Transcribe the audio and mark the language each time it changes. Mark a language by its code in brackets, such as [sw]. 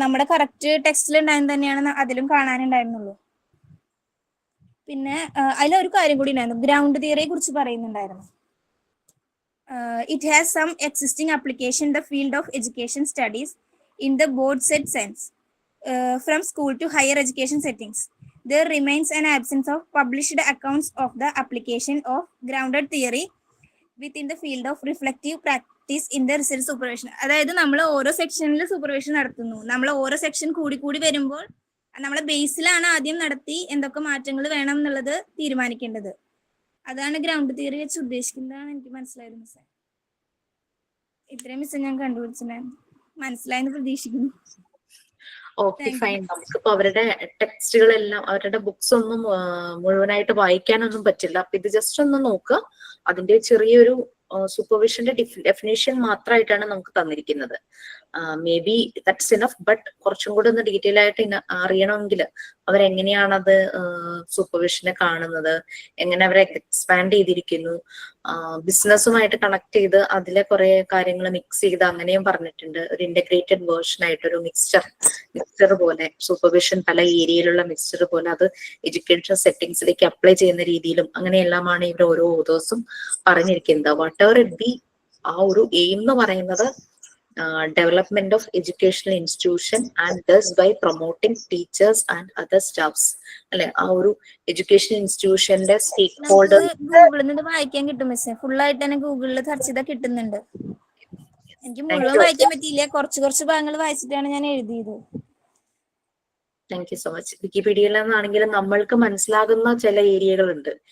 [ml] നമ്മുടെ കറക്റ്റ് ടെക്സ്റ്റിൽ ഉണ്ടായത് തന്നെയാണ് അതിലും കാണാനുണ്ടായിരുന്നുള്ളൂ. പിന്നെ അതിലൊരു കാര്യം കൂടി ഉണ്ടായിരുന്നു, ഗ്രൗണ്ട് തിയറിയെ കുറിച്ച് പറയുന്നുണ്ടായിരുന്നു. [en] It has some existing application the field of education studies in the broadest sense from school to higher education settings. There remains an absence of published accounts of the application of grounded theory within the field of reflective practice in the research supervision. [ml] അതായത് നമ്മൾ ഓരോ സെക്ഷനിൽ supervision നടത്തുന്നു. നമ്മൾ ഓരോ section കൂടി വരുമ്പോൾ നമ്മളെ ബേസിലാണ് ആദ്യം നടത്തി എന്തൊക്കെ മാറ്റങ്ങൾ വേണം എന്നുള്ളത് തീരുമാനിക്കേണ്ടത്. അതാണ് ഗ്രൗണ്ട് തിയറി വെച്ച് ഉദ്ദേശിക്കുന്നതാണ് എനിക്ക് മനസ്സിലായത് മിസ്സേ. ഇത്രയും മിസ്സേ ഞാൻ കണ്ടുപിടിച്ചിട്ടുണ്ടായിരുന്നു. മനസ്സിലായെന്ന് പ്രതീക്ഷിക്കുന്നു. Okay fine. നമുക്കിപ്പോ അവരുടെ ടെക്സ്റ്റുകളെല്ലാം അവരുടെ ബുക്സ് ഒന്നും മുഴുവനായിട്ട് വായിക്കാനൊന്നും പറ്റില്ല. അപ്പൊ ഇത് ജസ്റ്റ് ഒന്ന് നോക്കുക. അതിന്റെ ചെറിയൊരു സൂപ്പർവിഷന്റെ ഡെഫിനേഷൻ മാത്രമായിട്ടാണ് നമുക്ക് തന്നിരിക്കുന്നത്. [en] Maybe that's enough. [ml] But കുറച്ചും കൂടെ ഒന്ന് ഡീറ്റെയിൽ ആയിട്ട് അറിയണമെങ്കിൽ അവരെങ്ങനെയാണത് സൂപ്പർവിഷനെ കാണുന്നത്, എങ്ങനെ അവരെ എക്സ്പാൻഡ് ചെയ്തിരിക്കുന്നു, ബിസിനസ്സുമായിട്ട് കണക്ട് ചെയ്ത് അതിലെ കുറെ കാര്യങ്ങൾ മിക്സ് ചെയ്ത് അങ്ങനെയും പറഞ്ഞിട്ടുണ്ട്. ഒരു ഇന്റഗ്രേറ്റഡ് വേർഷൻ ആയിട്ട് ഒരു മിക്സ്ചർ പോലെ സൂപ്പർവിഷൻ പല ഏരിയയിലുള്ള മിക്സ്ചർ പോലെ അത് എഡ്യൂക്കേഷൻ സെറ്റിംഗ്സിലേക്ക് അപ്ലൈ ചെയ്യുന്ന രീതിയിലും അങ്ങനെയെല്ലാമാണ് ഇവർ ഓരോ ഓതേഴ്സും പറഞ്ഞിരിക്കുന്നത്. [en] whatever it be, [ml] ആ ഒരു എയിം എന്ന് പറയുന്നത് [en] development of educational institution and thus by promoting teachers and other staffs. [ml] അല്ലെ, ആ ഒരു എഡ്യൂക്കേഷൻ ഇൻസ്റ്റിറ്റ്യൂഷന്റെ സ്റ്റേക്ക് ഹോൾഡർ ഗൂഗിളിൽ നിന്ന് വായിക്കാൻ കിട്ടും മിസ്സേ. ഫുൾ ആയിട്ട് തന്നെ ഗൂഗിളിൽ സെർച്ച് ചെയ്താൽ കിട്ടുന്നുണ്ട്. എനിക്ക് മുഴുവൻ വായിക്കാൻ പറ്റിയില്ല, കുറച്ച് ഭാഗങ്ങൾ വായിച്ചിട്ടാണ് ഞാൻ എഴുതിയത്. [en] Thank you so much. [ml] വിക്കിപീഡിയയിൽ നിന്നാണെങ്കിലും നമ്മൾക്ക് മനസ്സിലാകുന്ന ചില ഏരിയകളുണ്ട്.